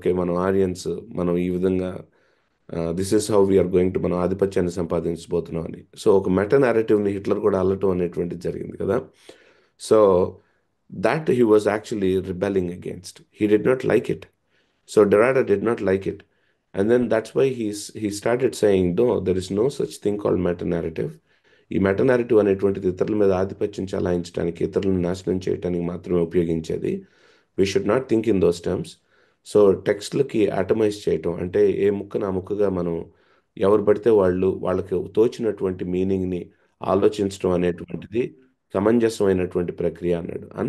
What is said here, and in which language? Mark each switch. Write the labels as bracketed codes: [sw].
[te] Okay, మనం ఆరియన్స్, మనం ఈ విధంగా [en] this is how we are going to, [te] మనం ఆధిపత్యాన్ని సంపాదించబోతున్నాం అని. సో ఒక మెటా నేరేటివ్ని హిట్లర్ కూడా అల్లటం అనేటువంటిది జరిగింది కదా. [en] So that he was actually rebelling against. He did not like it. So Derrida did not like it. And then that's why he started saying, no, there is no such thing called meta-narrative. [te] ఈ meta narrative అనేటువంటిది ఇతరుల మీద ఆధిపత్యం చలాయించడానికి, ఇతరులను నాశనం చేయడానికి మాత్రమే ఉపయోగించేది. [en] We should not think in those terms. [te] So టెక్స్ట్లకి అటమైజ్ చేయటం అంటే ఏ ముక్కను ఆ ముక్కగా మనం ఎవరు పడితే వాళ్ళకి తోచినటువంటి మీనింగ్ని ఆలోచించడం అనేటువంటిది సమంజసమైనటువంటి ప్రక్రియ అన్నాడు.